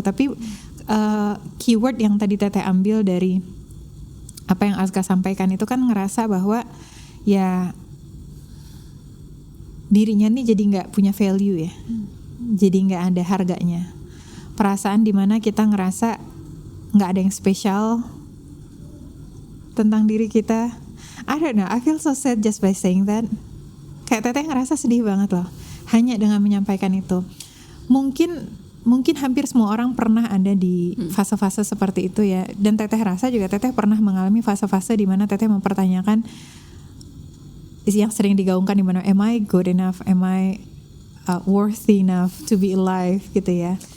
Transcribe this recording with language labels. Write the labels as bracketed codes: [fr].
[id] Tapi keyword yang tadi Teteh ambil dari apa yang Azka sampaikan itu kan ngerasa bahwa ya dirinya nih jadi nggak punya value ya, jadi nggak ada harganya. Perasaan dimana kita ngerasa nggak ada yang spesial tentang diri kita. [en] I don't know, I feel so sad just by saying that. [id] Kayak Teteh ngerasa sedih banget loh hanya dengan menyampaikan itu. Mungkin hampir semua orang pernah ada di fase-fase seperti itu ya. Dan Teteh rasa juga Teteh pernah mengalami fase-fase di mana Teteh mempertanyakan yang sering digaungkan di mana, [en] am I good enough, am I worthy enough to be alive [id] gitu ya.